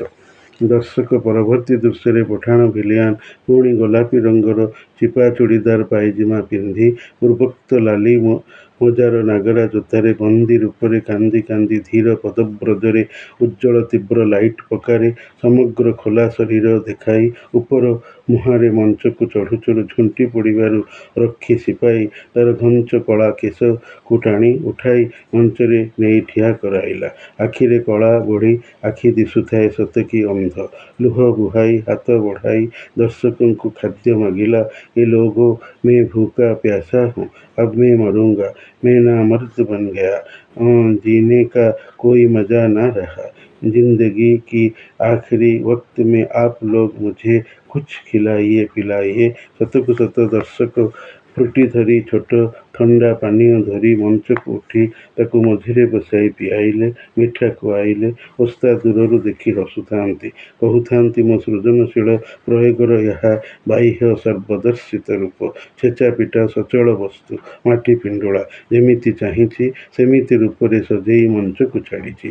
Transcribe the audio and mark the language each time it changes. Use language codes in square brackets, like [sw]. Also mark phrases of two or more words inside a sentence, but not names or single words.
[or] ଦର୍ଶକ ପରବର୍ତ୍ତୀ ଦୃଶ୍ୟରେ ପଠାଣ ଭିଲିଆନ୍ ପୁଣି ଗୋଲାପୀ ରଙ୍ଗର ଚିପା ଚୁଡ଼ିଦାର ପାଇଜାମା ପିନ୍ଧି ପୂର୍ବୋକ୍ତ ଲାଲି ମଜାର ନାଗରା ଜୋତାରେ ବନ୍ଦୀ ରୂପରେ କାନ୍ଦି କାନ୍ଦି ଧୀର ପଦବ୍ରଜରେ ଉଜ୍ଜ୍ୱଳ ତୀବ୍ର ଲାଇଟ୍ ପକାରେ ସମଗ୍ର ଖୋଲା ଶରୀର ଦେଖାଇ ଉପର ମୁହାଁରେ ମଞ୍ଚକୁ ଚଢ଼ୁ ଚଢ଼ୁ ଝୁଣ୍ଟି ପଡ଼ିବାରୁ ରକ୍ଷୀ ସିପାଇ ତାର ଘଞ୍ଚ କଳା କେଶକୁ ଟାଣି ଉଠାଇ ମଞ୍ଚରେ ନେଇ ଠିଆ କରାଇଲା। ଆଖିରେ କଳା ବୋଳି ଆଖି ଦିଶୁଥାଏ ସତେକି ଅନ୍ଧ। ଲୁହ ବୁହାଇ ହାତ ବଢ଼ାଇ ଦର୍ଶକଙ୍କୁ ଖାଦ୍ୟ ମାଗିଲା। [hi] ए लोगो मैं भूखा प्यासा हूँ, अब मैं मरूंगा, मैं ना मर्द बन गया, जीने का कोई मजा ना रहा, जिंदगी की आखिरी वक्त में आप लोग मुझे कुछ खिलाइए पिलाइए। [or] ଶତକୁ ଶତ ଦର୍ଶକ ଫ୍ରୁଟି ଧରି ଛୋଟ ଥଣ୍ଡା ପାନୀୟ ଧରି ମଞ୍ଚକୁ ଉଠି ତାକୁ ମଝିରେ ବସାଇ ପିଆଇଲେ, ମିଠା ଖୁଆଇଲେ। ଓସ୍ତାଦ ଦୂରରୁ ଦେଖି ହସୁଥାନ୍ତି, କହୁଥାନ୍ତି ମୋ ସୃଜନଶୀଳ ପ୍ରୟୋଗର ଏହା ବାହ୍ୟ ସର୍ବଦର୍ଶିତ ରୂପ। ଛେଚା ପିଟା ସଚଳ ବସ୍ତୁ ମାଟି ପିଣ୍ଡୁଳା ଯେମିତି ଚାହିଁଛି ସେମିତି ରୂପରେ ସଜେଇ ମଞ୍ଚକୁ ଛାଡ଼ିଛି।